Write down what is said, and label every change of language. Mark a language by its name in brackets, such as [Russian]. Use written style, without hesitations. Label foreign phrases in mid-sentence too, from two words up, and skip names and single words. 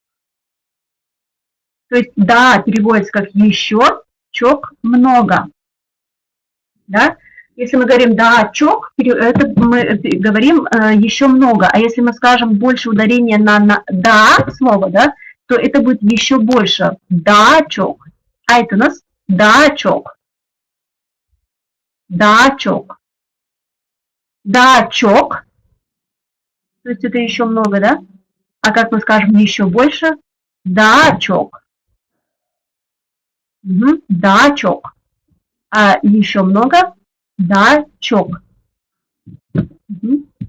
[Russian] То есть да переводится как еще, чок много. Да? Если мы говорим [Crimean Tatar] да чок, [Russian] это мы говорим еще много. А если мы скажем больше ударения на да слово, да, то это будет еще больше. [Crimean Tatar] Да чок. [Russian] А это у нас [Crimean Tatar] да чок. Да чок. Да чок. [Russian] То есть это еще много, да? А как мы скажем еще больше? [Crimean Tatar] Да чок. Угу. Да чок. [Russian] А еще много? Да, чок. Угу.